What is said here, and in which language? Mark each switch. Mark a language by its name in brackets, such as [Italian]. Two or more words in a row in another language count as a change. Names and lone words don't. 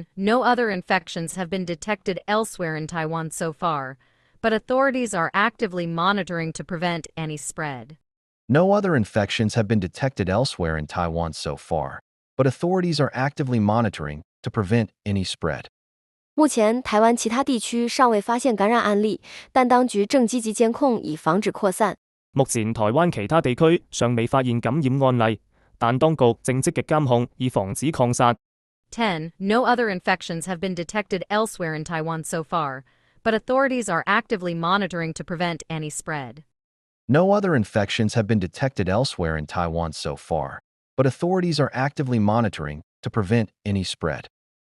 [English] No other infections have been detected elsewhere in Taiwan so far, but authorities are actively monitoring to prevent any spread. No other infections have been detected elsewhere in Taiwan so far, but authorities are actively monitoring to prevent any spread. [Chinese] 目前，台湾其他地區尚未發現感染案例，但當局正積極監控以防止擴散。目前台灣其他地區尚未發現感染案例，但當局正積極監控以防止擴散。 10. [English] No other infections have been detected elsewhere in Taiwan so far, but authorities are actively monitoring to prevent any spread. No other infections have been detected elsewhere in Taiwan so far, but authorities are actively monitoring to prevent any spread.